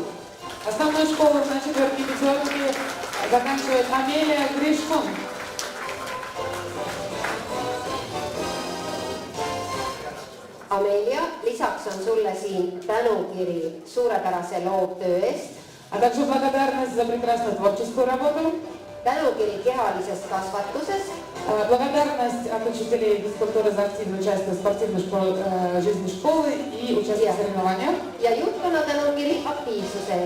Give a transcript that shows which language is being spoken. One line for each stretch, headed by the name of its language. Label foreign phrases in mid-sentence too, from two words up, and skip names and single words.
Russian: Основную школу на 4-й пятерке заканчивает Амелия Гришкун.
Estonian: Amelia, lisaks on sulle siin tänukiri suurepärase loovtöö eest.
Russian: А также благодарность за прекрасную творческую работу.
Estonian: Tänukiri kehalises kasvatuses.
Russian: Благодарность от учителей физкультуры за активное участие в спортивной жизни школы и участие в соревнованиях.
Estonian: Ja juhtkonna tänukiri aktiivsuse eest.